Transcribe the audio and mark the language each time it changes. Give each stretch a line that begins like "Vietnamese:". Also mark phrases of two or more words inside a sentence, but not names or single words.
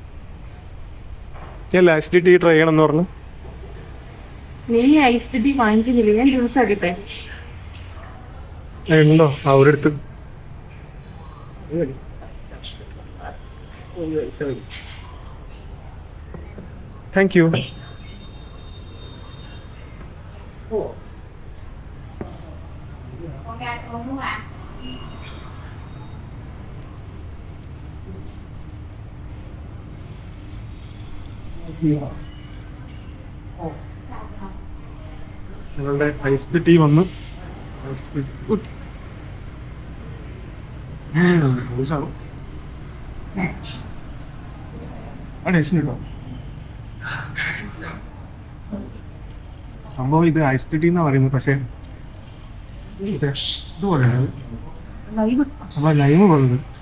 Malayalam: ഞാൻ
English: last tea
Malayalam: ട്രൈ ചെയ്യണം എന്ന് പറഞ്ഞു. നീ
English: ice tea
Malayalam: വാങ്ങിക്കുന്നില്ല, ഞാൻ ജ്യൂസ് ആക്കട്ടെ. ഉണ്ടോ അവരെടുത്ത്?
English: thank you.
Vietnamese: Okay, không mua ạ.
Malayalam: ഞങ്ങളുടെ
English: iced tea
Malayalam: വന്നു. സംഭവം ഇത്
English: iced tea
Malayalam: എന്നാ പറയുന്നത്, പക്ഷേ ഇത് പറയുന്നത് നമ്മളെ ലൈമ് പറയുന്നത്.